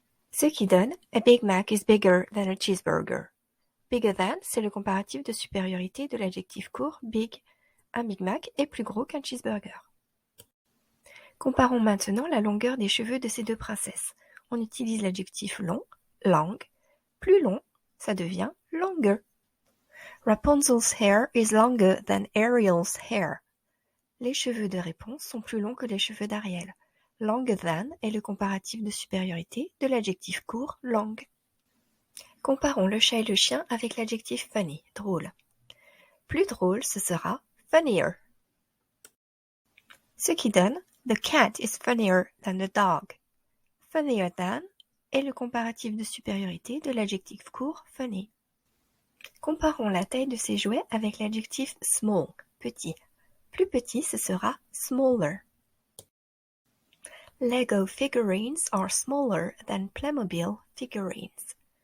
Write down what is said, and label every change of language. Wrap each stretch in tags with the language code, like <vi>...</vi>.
<fr>Ce qui donne</fr> <en>a Big Mac is bigger than a cheeseburger.</en> <fr>Bigger than, c'est le comparatif de supériorité de l'adjectif court big. Un Big Mac est plus gros qu'un cheeseburger. Comparons maintenant la longueur des cheveux de ces deux princesses. On utilise l'adjectif long, long. Plus long, ça devient longer.</fr> <en>Rapunzel's hair is longer than Ariel's hair.</en> <fr>Les cheveux de Réponse sont plus longs que les cheveux d'Ariel. Longer than est le comparatif de supériorité de l'adjectif court long. Comparons le chat et le chien avec l'adjectif funny, drôle. Plus drôle, ce sera funnier. Ce qui donne</fr> <en>the cat is funnier than the dog.</en> <fr>Funnier than est le comparatif de supériorité de l'adjectif court funny. Comparons la taille de ces jouets avec l'adjectif small, petit. Plus petit, ce sera</fr> <en>smaller. Lego figurines are smaller than Playmobil figurines.</en>